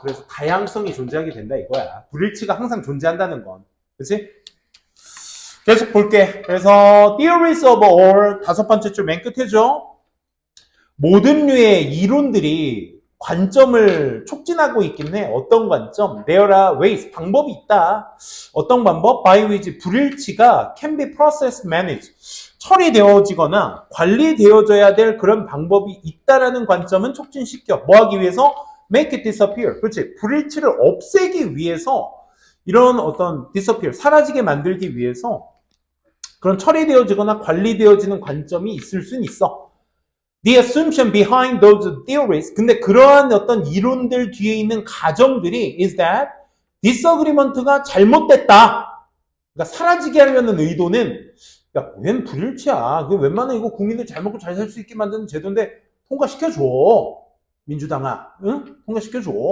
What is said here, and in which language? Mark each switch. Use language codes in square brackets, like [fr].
[ko] 그래서 다양성이 존재하게 된다 이거야. 불일치가 항상 존재한다는 건. 그렇지? 계속 볼게. 그래서 [en] theories of all [ko] 다섯 번째 줄 맨 끝에죠. 모든 류의 이론들이 관점을 촉진하고 있긴 해. 어떤 관점? [en] There are ways. [ko] 방법이 있다. 어떤 방법? [en] By which [ko] 불일치가 [en] can be processed, managed. [ko] 처리되어지거나 관리되어져야 될 그런 방법이 있다라는 관점은 촉진시켜. 뭐 하기 위해서? [en] Make it disappear. [ko] 그렇지. 불일치를 없애기 위해서 이런 어떤 disappear, 사라지게 만들기 위해서 그런 처리되어지거나 관리되어지는 관점이 있을 수는 있어. [en] The assumption behind those theories. [ko] 근데 그러한 어떤 이론들 뒤에 있는 가정들이 [en] is that [ko] disagreement가 잘못됐다. 그러니까 사라지게 하려는 의도는 야, 웬 불일치야. 그 웬만하면 이거 국민들 잘 먹고 잘 살 수 있게 만드는 제도인데 통과시켜줘. 민주당아. 응? 통과시켜줘.